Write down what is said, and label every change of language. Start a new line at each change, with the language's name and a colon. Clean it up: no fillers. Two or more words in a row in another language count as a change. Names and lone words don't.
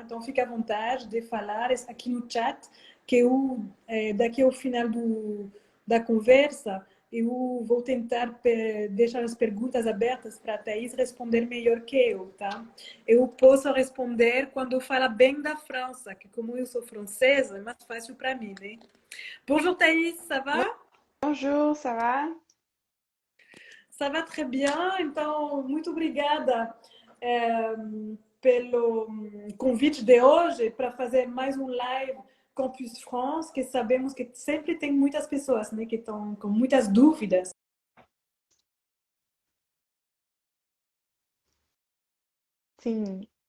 Portuguese: Então, fique à vontade de falar aqui no chat, que eu, daqui ao final da conversa, eu vou tentar deixar as perguntas abertas para a Thaís responder melhor que eu, tá? Eu posso responder quando fala bem da França, que como eu sou francesa, é mais fácil para mim, né?
French: Bonjour Thaís, ça va? Bonjour, ça va? Ça va très bien.
Portuguese: Então, muito obrigada pelo convite de hoje para fazer mais um live Campus France, que sabemos que sempre tem muitas pessoas, né, que estão com muitas dúvidas. Sim,